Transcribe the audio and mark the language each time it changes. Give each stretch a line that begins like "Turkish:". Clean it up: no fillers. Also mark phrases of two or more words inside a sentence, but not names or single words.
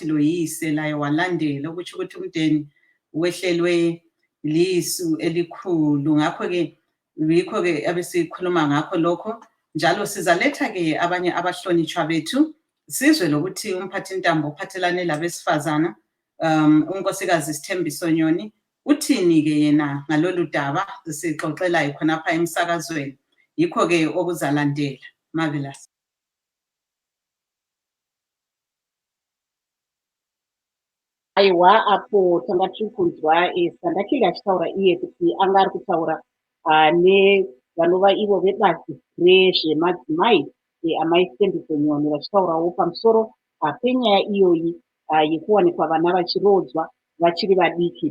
North Ndebele: lo yise la walandela ukuthi umndeni wehlelwe lisu elikhulu ngakho-ke yikho-ke abesikhuluma ngakho lokho njalo sizaletha-ke abanye abahlonitshwa bethu sizwe lokuthi umphathintambo ophathelane labesifazana unkosikazi Sithembiso Nyoni uthini-ke yena ngalolu daba sixoxelayo khonapha emsakazweni yikho-ke okuzalandela. Marvelous.
Shona: Aiwa apo tanga tiri kunzwa Sandakile achitaura iye kuti anga ari kutaura nevanova ivo vebazi rezvemadzimai amai Sithembiso Nyoni vachitaurawo pamusoro penyaya iyoyi yekuwanikwa vana vachirodzwa vachiri vadiki.